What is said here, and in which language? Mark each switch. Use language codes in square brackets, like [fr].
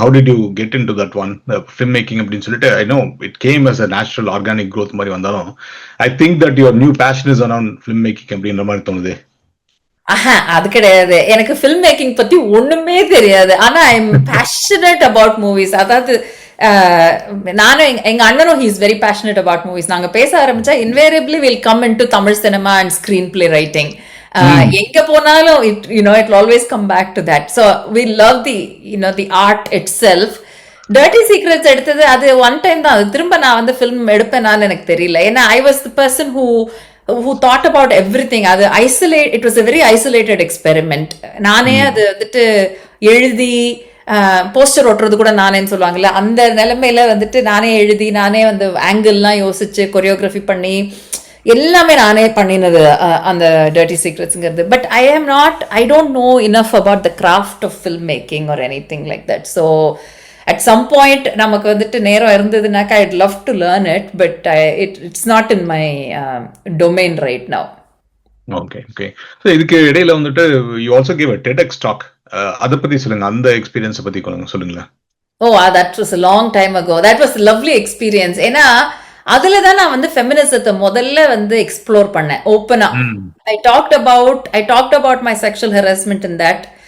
[en] how did you get into that one film making [ta] அப்படின்னு சொல்லிட்டு? [en] I know it came as a natural organic growth [ta] மாதிரி வந்தாலும் [en] I think that your new passion is around film making [ta] அப்படின்ற மாதிரி தோணுது. அது கிடையாது. எனக்கு ஃபில்ம் மேக்கிங் பத்தி ஒண்ணுமே தெரியாது. ஆனா [en] I am passionate about movies. [ta] அதாவது நானும் எங்க அண்ணனும் [en] He is very passionate about movies. [ta] நாங்க பேச ஆரம்பிச்சா [en] Invariably will come into Tamil cinema and screenplay writing. [ta] எங்க போனாலும் [en] It will always come back to that. So we love the art itself. [ta] Dirty secrets எடுத்தது அது ஒன் டைம் தான். அது திரும்ப நான் வந்து ஃபிலிம் எடுப்பேனான்னு எனக்கு தெரியல. [en] ஏன்னா I was the person who thought about everything. அது it was a very isolated experiment. [ta] நானே அது வந்துட்டு எழுதி போஸ்டர் ஒட்டுறது கூட நானேன்னு சொல்லுவாங்கல்ல, அந்த நிலைமையில வந்துட்டு நானே எழுதி நானே வந்து ஆங்கிள்லாம் யோசிச்சு கொரியோகிராஃபி பண்ணி எல்லாமே நானே பண்ணினது அந்த dirty சீக்ரெட்ஸ்ங்கிறது. [en] But I don't know enough about the craft of filmmaking or anything like that. So at some point [ta] நமக்கு வந்துட்டு நேரம் இருந்ததுனாக்கா [en] I'd love to learn it, but it's not in my domain right now. Okay. So [ta] இதுக்கு இடையில வந்துட்டு [en] you also gave a TEDx talk. [ta] அத பத்தி சொல்லுங்க, அந்த எக்ஸ்பீரியன்ஸ் பத்தி சொல்லுங்களேன். [en] That was a long time ago. That was a lovely experience. [ta] ஏன்னா அதுல தான் நான் வந்து ஃபெமினிசத்தை முதல்ல வந்து எக்ஸ்ப்ளோர் பண்ணேன் ஓப்பனா. [en] I talked about my sexual harassment in that.